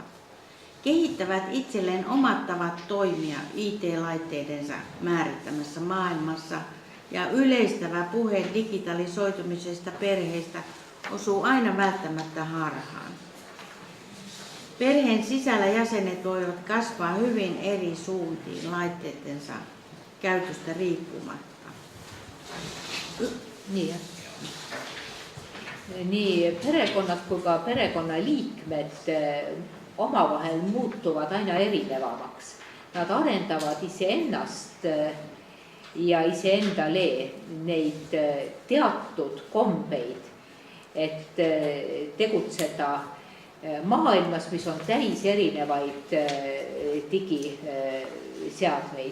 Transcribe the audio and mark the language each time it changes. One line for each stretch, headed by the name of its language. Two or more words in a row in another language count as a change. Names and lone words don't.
Finnish: Kehittävät itselleen omat tavat toimia IT-laitteidensa määrittämässä maailmassa ja yleistävä puhe digitalisoitumisesta perheistä osuu aina välttämättä harhaan. Perheen sisällä jäsenet voivat kasvaa hyvin eri suuntiin laitteidensa käytöstä riippumatta.
Estonian: Nii perekonnad kui ka perekonnaliikmed omavahel muutuvad aina erinevamaks. Nad arendavad iseennast ja iseendale neid teatud kombeid, et tegutseda maailmas, mis on täis erinevaid digiseadmeid.